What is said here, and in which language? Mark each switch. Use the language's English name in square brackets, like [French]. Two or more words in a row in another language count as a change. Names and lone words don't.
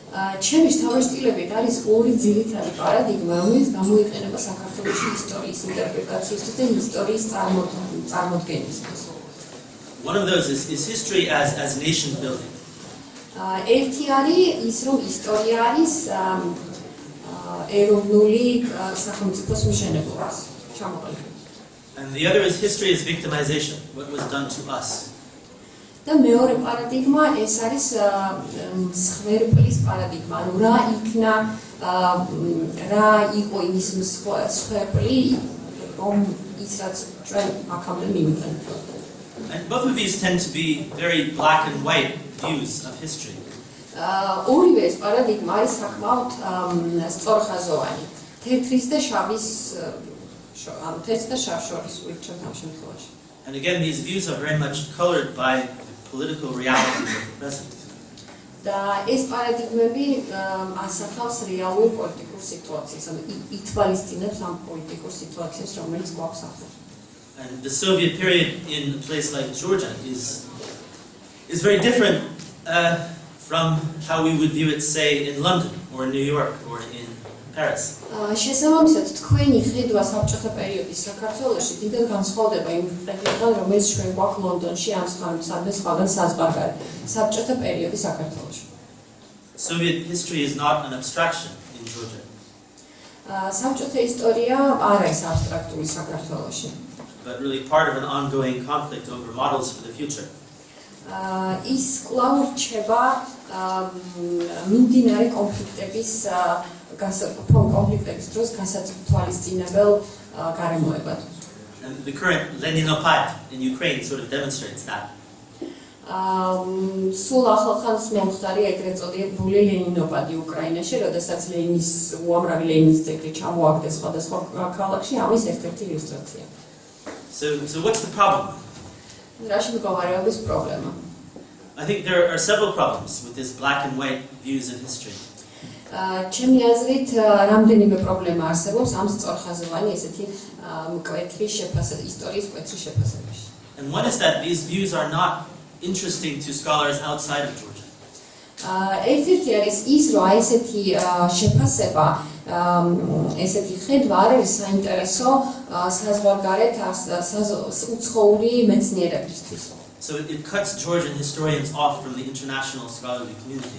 [English] One of those is history as nation building. And the other is history as victimization, what was done to us. [Georgian] და მეორე პარადიგმა ეს არის მსხვერპლის პარადიგმა, ანუ რა იქნა, რა იყო ის მსხვერპლი, რომ ის რაც ჩვენ აქამდე მივიღეთ. [English] And both of these tend to be very black and white views of history. [Georgian] ორივე ეს პარადიგმა არის საკმაოდ სწორხაზოვანი, თეთრის და შავის თეთრ და შავ-შორის ურჩევთ ამ შემთხვევაში. [English] And again, these views are very much colored by the political realities of the present. [Georgian] და ეს პარადიგმები ასახავს რეალურ პოლიტიკურ სიტუაციას, ანუ ითვალისწინებს ამ პოლიტიკურ სიტუაციას, რომელიც გვაქვს ახლა. [English] And the Soviet period in a place like Georgia is very different from how we would view it, say, in London or in New York or in Paris. [Georgian] შესაბამისად, თქვენი ხედვა საბჭოთა პერიოდის საქართველოში დიდად განსხვავდება იმ ხედვიდან, რომელიც ჩვენ გვაქვს ლონდონში ან სხვადასხვა საზღვარგარეთ საბჭოთა პერიოდის საქართველოში. [English] Soviet history is not an abstraction in Georgia. [Georgian] საბჭოთა ისტორია არ არის აბსტრაქტული საქართველოში. [English] But really part of an ongoing conflict over models for the future. [Georgian] ის კვლავ რჩება მიმდინარე კონფლიქტების დროს გასათვალისწინებელ გარემოებად. [English] And the current Leninopad in Ukraine sort of demonstrates that. [Georgian] სულ ახალხანს მომხდარი ეგრეთ წოდებული ლენინოპადი უკრაინაში, როდესაც ლენის უამრავი ლენის ძეგლი ჩამოაგდეს სხვადასხვა ქალაქში, ამის ერთ-ერთი ილუსტრაცია. [English] So what's the problem? [Georgian] რაში მდგომარეობის პრობლემა? [English] I think there are several problems with this black and white views of history. [Georgian] ჩემი აზრით, რამდენიმე პრობლემა არსებობს ამ სწორხაზოვანი ესეთი მკვეთრი ისტორიის მკვეთრი შეფასებაში. [English] And one is that these views are not interesting to scholars outside of Georgia. [Georgian] ერთ-ერთი არის ის, რომ ესეთი შეფასება, ესეთი ხედვა არ არის საინტერესო საზღვარგარეთ უცხოური მეცნიერებისთვის. [English] So it cuts Georgian historians off from the international scholarly community.